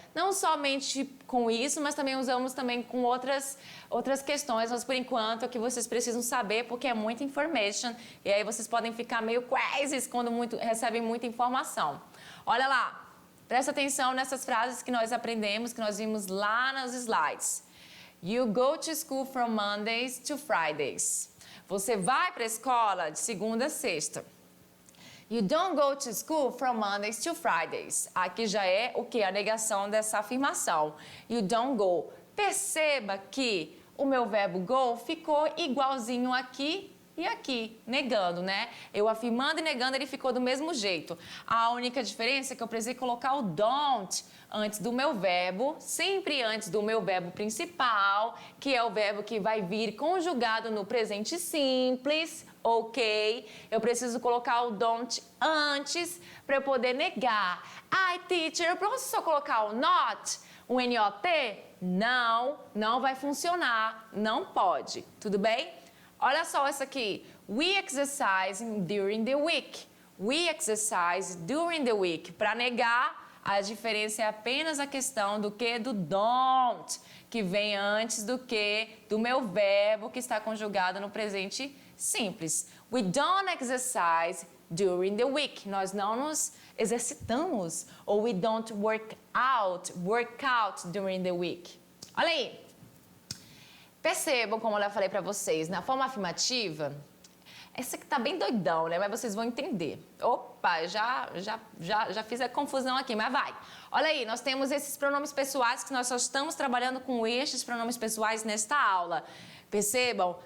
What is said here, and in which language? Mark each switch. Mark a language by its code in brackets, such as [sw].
[pt] Não somente com isso, mas também usamos também com outras questões, mas por enquanto é o que vocês precisam saber, porque é muita information, e aí vocês podem ficar meio crazy quando recebem muita informação. Olha lá, Presta atenção nessas frases que nós aprendemos, que nós vimos lá nos slides. [en] You go to school from Mondays to Fridays. [pt] Você vai para a escola de segunda a sexta. [en] You don't go to school from Mondays to Fridays. [pt] Aqui já é o que? A negação dessa afirmação. [en] You don't go. [pt] Perceba que o meu verbo go ficou igualzinho aqui e aqui, negando, né? Eu afirmando e negando, ele ficou do mesmo jeito. A única diferença é que eu precisei colocar o don't antes do meu verbo, sempre antes do meu verbo principal, que é o verbo que vai vir conjugado no presente simples, ok? Eu preciso colocar o don't antes para eu poder negar. Ai, teacher, eu posso só colocar o not, o NOT? Não, não vai funcionar, não pode, tudo bem? Olha só essa aqui. [en] We exercise during the week. We exercise during the week. [pt] Para negar, a diferença é apenas a questão do que? Do don't, que vem antes do que? Do meu verbo que está conjugado no presente simples. [en] We don't exercise during the week. [pt] Nós não nos exercitamos. [en] Ou we don't work out during the week. [pt] Olha aí. Percebam, como eu já falei para vocês, na forma afirmativa, essa aqui tá bem doidão, né? Mas vocês vão entender. Opa, já fiz a confusão aqui, mas vai. Olha aí, nós temos esses pronomes pessoais que nós só estamos trabalhando com estes pronomes pessoais nesta aula. Percebam?